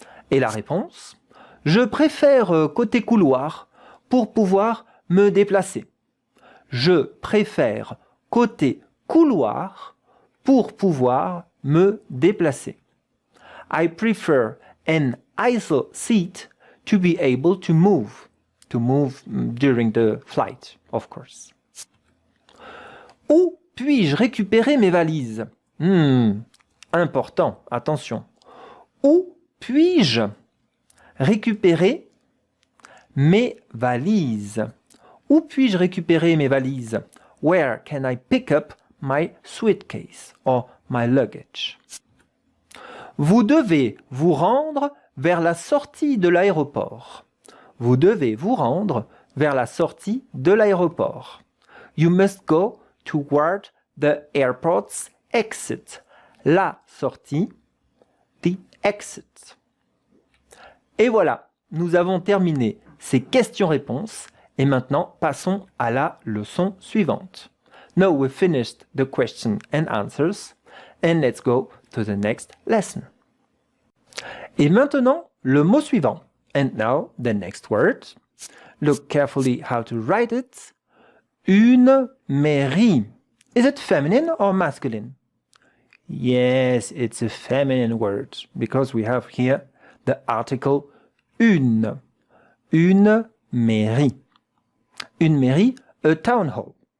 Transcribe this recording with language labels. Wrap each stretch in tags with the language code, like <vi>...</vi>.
<fr>Et la réponse? Je préfère côté couloir pour pouvoir me déplacer. Je préfère côté couloir pour pouvoir me déplacer.</fr> <en>I prefer an aisle seat to be able to move during the flight, of course.</en> <fr>Où puis-je récupérer mes valises? Important, attention. Où puis-je récupérer mes valises? Où puis-je récupérer mes valises?</fr> <en>Where can I pick up my suitcase or my luggage?</en> <fr>Vous devez vous rendre vers la sortie de l'aéroport. Vous devez vous rendre vers la sortie de l'aéroport.</fr> <en>You must go toward the airport's exit.</en> <fr>La sortie,</fr> <en>the exit.</en> <fr>Et voilà, nous avons terminé ces questions-réponses et maintenant passons à la leçon suivante.</fr> <en>Now we've finished the question and answers and let's go to the next lesson.</en> <fr>Et maintenant, le mot suivant.</fr> <en>And now the next word. Look carefully how to write it.</en> <fr>Une mairie.</fr> <en>Is it feminine or masculine? Yes, it's a feminine word because we have here the article une.</en> <fr>Une mairie. Une mairie,</fr> <en>a town hall.</en>